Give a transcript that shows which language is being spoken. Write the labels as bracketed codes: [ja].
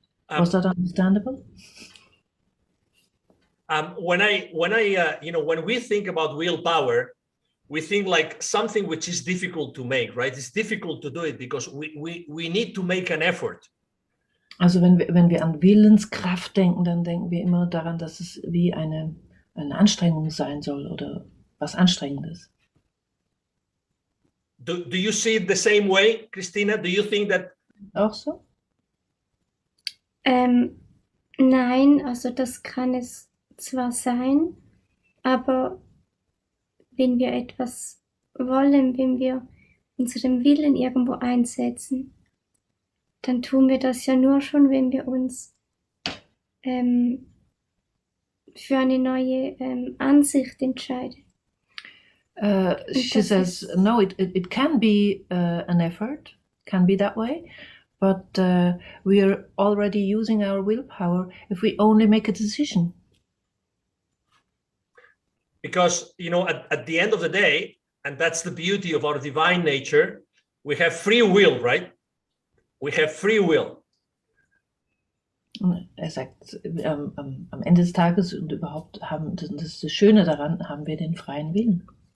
[en] Was that understandable? When we think about willpower, we think like something which is difficult to make, right? It's difficult to do it because we need to make an effort. [de] Also wenn wir an Willenskraft denken, dann denken wir immer daran, dass es wie eine Anstrengung sein soll oder was Anstrengendes. [en] Do you see it the same way, Christina? Do you think that? [de] Auch so? Nein, also das kann es zwar sein, aber wenn wir etwas wollen, wenn wir unseren Willen irgendwo einsetzen, dann tun wir das ja nur schon, wenn wir uns für eine neue Ansicht entscheiden. [en] She says, no, it can be an effort, can be that way, but we are already using our willpower if we only make a decision. Because, you know, at the end of the day, and that's the beauty of our divine nature, we have free will, right? We have free will. [de] Er sagt, am Ende des Tages und überhaupt das ist das Schöne daran, haben wir den freien Willen.